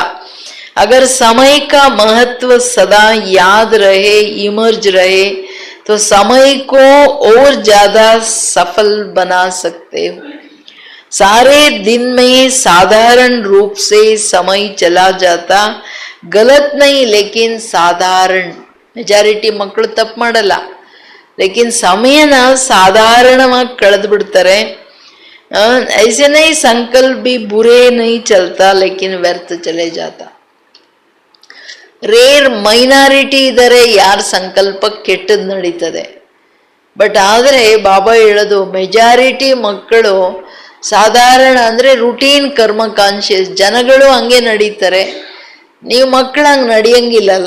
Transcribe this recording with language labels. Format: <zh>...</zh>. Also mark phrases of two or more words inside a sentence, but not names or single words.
<hi>अगर समय का महत्व सदा याद रहे, इमर्ज रहे, तो समय को और ज्यादा सफल बना सकते हो. सारे दिन में साधारण रूप से समय चला जाता. गलत नहीं, लेकिन साधारण. मेजॉरिटी</hi> <kn>ಮಕ್ಕಳು ತಪ್ಪು ಮಾಡಲ್ಲ, लेकिन ಸಮಯನ ಸಾಧಾರಣವಾಗಿ ಕಳೆದು ಬಿಡ್ತಾರೆ.</kn> <hi>ऐसे नहीं संकल्प भी बुरे नहीं चलता, लेकिन व्यर्थ चले जाता.</hi> <en>rare minority</en> <kn>ಇದ್ದಾರೆ ಯಾರ ಸಂಕಲ್ಪ ಕೆಟ್ಟದ್ದು ನಡೀತದೆ. ಬಟ್ ಆದರೆ ಬಾಬಾ ಹೇಳೋದು ಮೆಜಾರಿಟಿ ಮಕ್ಕಳು ಸಾಧಾರಣ ಅಂದರೆ ರುಟೀನ್ ಕರ್ಮ ಕಾನ್ಶಿಯಸ್ ಜನಗಳು ಹಂಗೆ ನಡೀತಾರೆ. ನೀವು ಮಕ್ಕಳು ಹಂಗೆ ನಡೆಯಂಗಿಲ್ಲಲ್ಲ.</kn>